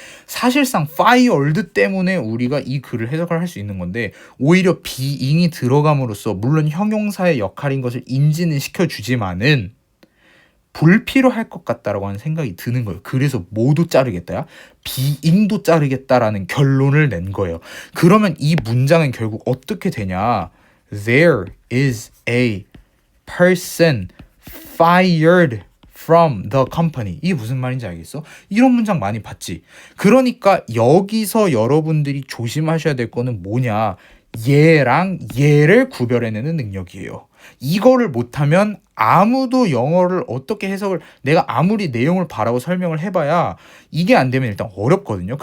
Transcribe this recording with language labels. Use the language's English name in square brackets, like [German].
[Korean] 사실상 fired 때문에 우리가 이 글을 해석을 할 수 있는 건데 오히려 being이 들어감으로써 물론 형용사의 역할인 것을 인지는 시켜주지만은 불필요할 것 같다라고 하는 생각이 드는 거예요. 그래서 모두 자르겠다야? being도 자르겠다라는 결론을 낸 거예요. 그러면 이 문장은 결국 어떻게 되냐? [English] There is a person fired from the company. [Korean] 이게 무슨 말인지 알겠어? 이런 문장 많이 봤지? 그러니까 여기서 여러분들이 조심하셔야 될 거는 뭐냐? 얘랑 얘를 구별해내는 능력이에요. 이거를 못하면 아무도 영어를 어떻게 해석을 내가 아무리 내용을 바라고 설명을 해봐야 이게 안 되면 일단 어렵거든요.